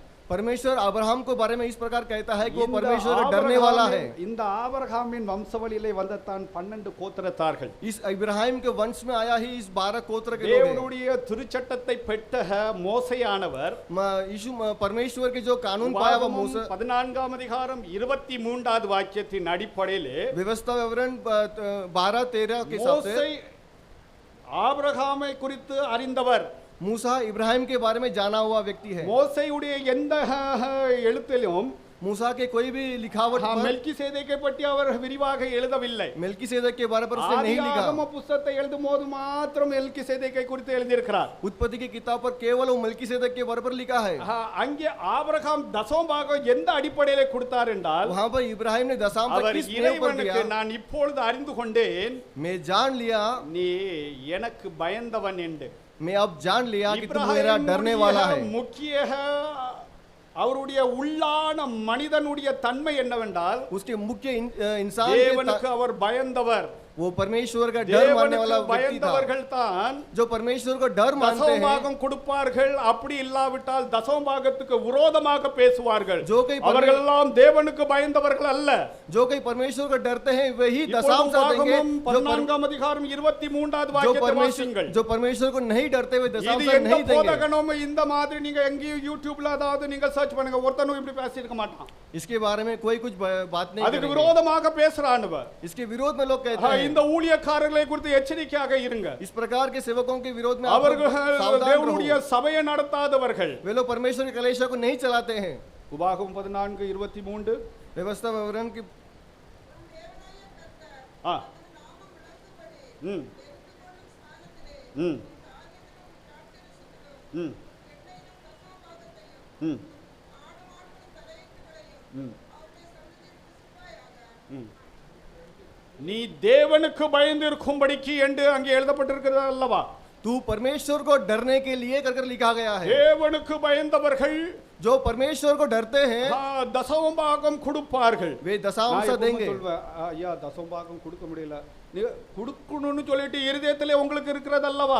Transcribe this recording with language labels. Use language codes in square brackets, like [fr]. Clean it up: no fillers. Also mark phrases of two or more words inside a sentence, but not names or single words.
[hi] परमेश्वर अब्राहम को बारे में इस प्रकार कहता है कि वो परमेश्वर का डरने वाला है। [ta] இந்த ஆபிரகாமின் வம்சாவளியிலே வந்ததான் 12 கோத்திரத்தார்கள். [hi] इस इब्राहिम के वंश में आया ही इस 12 गोत्र के लोग हैं। [ta] தேவனுடைய திருச்சட்டத்தை பெற்ற மோசேயானவர், [hi] यीशु परमेश्वर के जो कानून पाया वो मूसा [ta] 14ஆம் அதிகாரம் 23வது வாக்கியத்தின் அடிப்படையிலே [hi] व्यवस्था विवरण 12-13 के हिसाब से [ta] மோசே ஆபிரகாமை குறித்து அறிந்தவர். [hi] मूसा इब्राहिम के बारे में जाना हुआ व्यक्ति है। [ta] மோசேயுடைய எந்த எழுத்திலும் [hi] मूसा के कोई भी लिखावट पर [ta] மெல்கிசேதேக்கை பற்றி அவர் விரிவாக எழுதவில்லை. [hi] मेल्किसेदेक के बारे पर उसने नहीं लिखा। [ta] ஆதியாகம புத்தகத்தை எழுதும்போது மாத்திரம் மெல்கிசேதேக்கை குறித்து எழுதியிருக்கிறார். [hi] उत्पत्ति की किताब पर केवल वो मेल्किसेदेक के बारे पर लिखा है। [ta] அங்கே ஆபிரகாம் தசமபாகம் எந்த அடிப்படையிலே கொடுத்தார் என்றால், [hi] वहां पर इब्राहिम ने दशांश [ta] அவர் [hi] किस नियम पर दिया? [ta] இறைவனுக்கு நான் இப்பொழுது அறிந்து கொண்டேன் [hi] मैं जान लिया, [ta] நீ எனக்கு பயந்தவன் என்று. [hi] मैं अब जान लिया कि तू मेरा डरने वाला है। [ta] முக்கிய அவருடைய உள்ளான மனிதனுடைய தன்மை என்னவென்றால், [hi] उसके मुख्य इंसान के [ta] தேவனுக்கு அவர் பயந்தவர். [hi] वो परमेश्वर का डर मानने वाला व्यक्ति था। [ta] பயந்தவர்கள் தான் [hi] जो परमेश्वर को डर मानते हैं, [ta] தசமபாகம் கொடுப்பார்கள். அப்படி இல்லாவிட்டால் தசமபாகத்துக்கு விரோதமாக பேசுவார்கள். [hi] जो कई [ta] அவர்கள் எல்லாம் தேவனுக்கு பயந்தவர்கள் அல்ல. [hi] जो कई परमेश्वर को डरते हैं वही [ta] இப்பொழுது [hi] दशांश देंगे। [ta] உபாகமம் 14ஆம் அதிகாரம் 23வது வாக்கியத்தை வாசியுங்கள். [hi] जो परमेश्वर को नहीं डरते हुए [ta] இது [hi] दशांश [ta] எந்த [hi] नहीं देंगे। [ta] போதகனும் இந்த மாதிரி நீங்க எங்கேயும் யூடியூப்ல அதாவது நீங்க சர்ச் பண்ணுங்க, ஒருத்தனும் இப்படி பேசி இருக்க மாட்டான். [hi] इसके बारे में कोई कुछ बात नहीं [ta] அதுக்கு [hi] करेंगे। [ta] விரோதமாக பேசுறானுவ. [hi] इसके विरोध में लोग कहते हैं। [ta] இந்த ஊழியக்காரர்களை குறித்து எச்சரிக்கையாக இருங்க. [hi] इस प्रकार के सेवकों के विरोध में आप [ta] அவர்கள் [hi] सावधान [ta] தேவனுடைய [hi] रहो। [ta] சபையை நடத்தாதவர்கள். [hi] वे लोग परमेश्वर के कलीसिया को नहीं चलाते हैं। [ta] உபாகமம் 14:23 [hi] व्यवस्था विवरण की [ta] ஆ ம் ம் ம் ம் நீ தேவனுக்கு பயந்து இருக்கும்படிக்கு என்று அங்கே எழுதப்பட்டிருக்கிறது அல்லவா? [hi] तू परमेश्वर को डरने के लिए कर लिखा गया है। [ta] தேவனுக்கு பயந்தவர்கள் [hi] जो परमेश्वर को डरते हैं [ta] தசமபாகம் கொடுப்பார்கள். [hi] वे दशांश देंगे। [ta] ஐயா தசமபாகம் கொடுக்க முடியல, நீ கொடுக்கணும்னு சொல்லிட்டு இருதயத்திலே உங்களுக்கு இருக்கிறது அல்லவா?